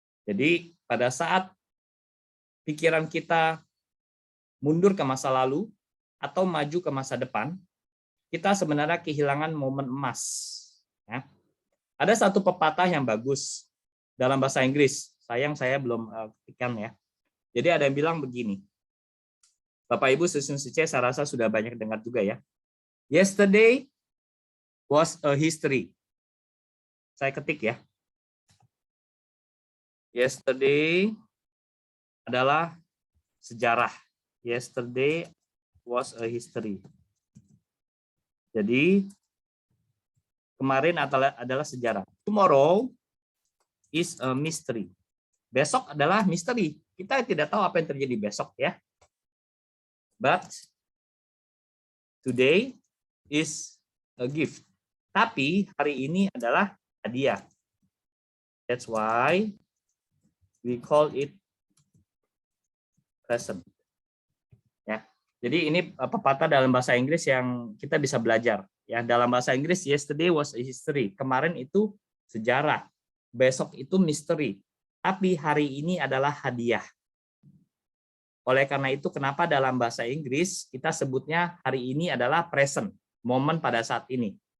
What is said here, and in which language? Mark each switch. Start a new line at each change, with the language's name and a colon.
Indonesian: Jadi pada saat pikiran kita mundur ke masa lalu atau maju ke masa depan, kita sebenarnya kehilangan momen emas. Ya. Ada satu pepatah yang bagus dalam bahasa Inggris. Sayang saya belum ketikkan ya. Jadi ada yang bilang begini. Bapak Ibu Suci, saya rasa sudah banyak dengar juga ya.
English: Yesterday was a history.
Indonesian: Saya ketik ya. Yesterday adalah sejarah.
English: Yesterday was a history.
Indonesian: Jadi kemarin adalah sejarah.
English: Tomorrow is a mystery.
Indonesian: Besok adalah misteri. Kita tidak tahu apa yang terjadi besok ya.
English: But today is a gift.
Indonesian: Tapi hari ini adalah hadiah.
English: That's why we call it present. Ya.
Indonesian: Jadi ini pepatah dalam bahasa Inggris yang kita bisa belajar. Ya, dalam bahasa Inggris
English: yesterday was a history.
Indonesian: Kemarin itu sejarah. Besok itu misteri. Tapi hari ini adalah hadiah. Oleh karena itu kenapa dalam bahasa Inggris kita sebutnya hari ini adalah present, momen pada saat ini.